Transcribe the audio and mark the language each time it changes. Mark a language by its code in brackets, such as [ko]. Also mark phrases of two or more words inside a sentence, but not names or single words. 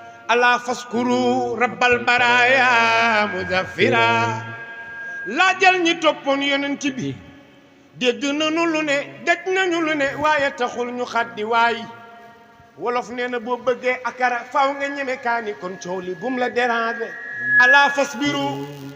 [ar] ألا فاذكروا رب البرايا مزفرا. [wo] Laajal ñi toppoon yonent bi. Dégg nañu lu ne, daj nañu lu ne, waaye taxul ñu xaddi waay. Wolof nee na boo bëggee akara, faaw nga ñeme kaani, kon coow li bum la déranger. [ar] ألا فاصبروا.